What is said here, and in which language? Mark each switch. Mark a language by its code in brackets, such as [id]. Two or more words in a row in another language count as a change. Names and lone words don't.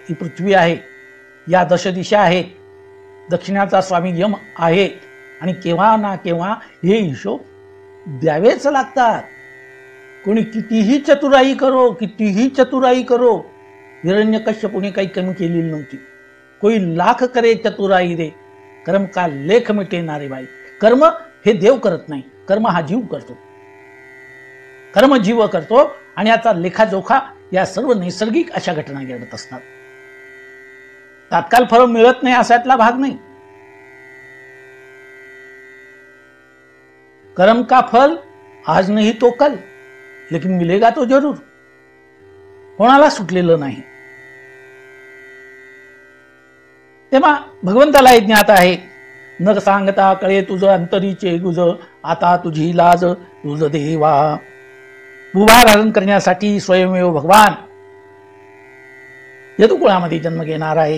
[mr] ही पृथ्वी आहे, या दशदिशा आहेत, दक्षिणाचा स्वामी यम आहे. आणि केव्हा ना केव्हा हे हिशोब द्यावेच लागतात. कोणी कितीही चतुराई करो, हिरण्यकश्यपूने काही कमी केलेली नव्हती. [hi] कोई लाख करे चतुराई रे, कर्म का लेख मिटेनारे बाई. [mr] कर्म हे देव करत नाही, कर्म हा जीव करतो. कर्म जीव करतो आणि याचा लेखाजोखा या सर्व नैसर्गिक अशा घटना घडत असतात. तात्काळ फळ मिळत नाही असातला भाग नाही. [hi] कर्म का फल आज नहीं तो कल, लेकिन मिलेगा तो जरूर. [mr] कोणाला सुटलेलं नाही. तेव्हा भगवंताला हे ज्ञात आहे. न सांगता कळे तुझ अंतरीचे गुज, आता तुझी लाज तुझ देवा. भूभार हरण करण्यासाठी स्वयंमेव भगवान यदुकुळामध्ये जन्म घेणार आहे.